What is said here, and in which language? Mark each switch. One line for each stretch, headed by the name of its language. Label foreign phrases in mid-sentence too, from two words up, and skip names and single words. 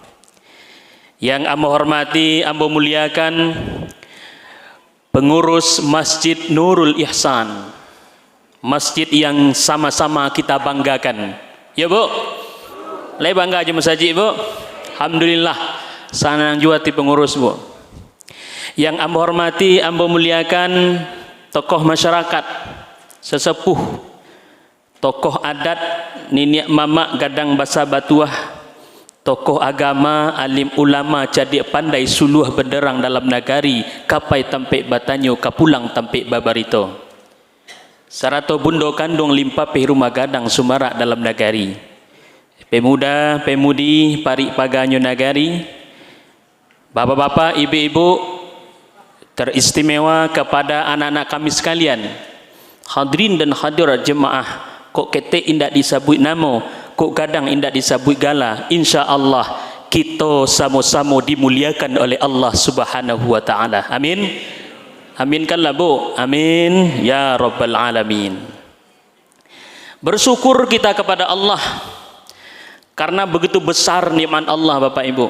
Indonesian: Yang amba hormati, amba muliakan pengurus Masjid Nurul Ihsan, masjid yang sama-sama kita banggakan.
Minangkabau: Ya Bu, leh bangga aja masjid Bu. Alhamdulillah, sanang juga ti pengurus Bu.
Indonesian: Yang amba hormati, amba muliakan tokoh masyarakat, sesepuh, tokoh adat,
Minangkabau: nenek mama gadang basa batuah, tokoh agama, alim ulama, cadik pandai suluh benderang dalam nagari, kapai tampik batanyo, kapulang tampik babarito. Sarato bundo kandung limpa pe rumah gadang sumara dalam nagari.
Indonesian: Pemuda, pemudi,
Minangkabau: parik paganyo nagari,
Indonesian: bapak-bapak, ibu-ibu, teristimewa kepada anak-anak kami sekalian, hadirin dan hadirat jemaah,
Minangkabau: kok kete indak disabut namo, kok kadang indak disabut gala,
Arabic: insya Allah
Indonesian: kita sama-sama dimuliakan oleh Allah
Arabic: Subhanahu wa ta'ala.
Indonesian: Amin. Aminkanlah Bu.
Arabic: Amin ya rabbal alamin.
Indonesian: Bersyukur kita kepada Allah karena begitu besar nikmat Allah Bapak Ibu.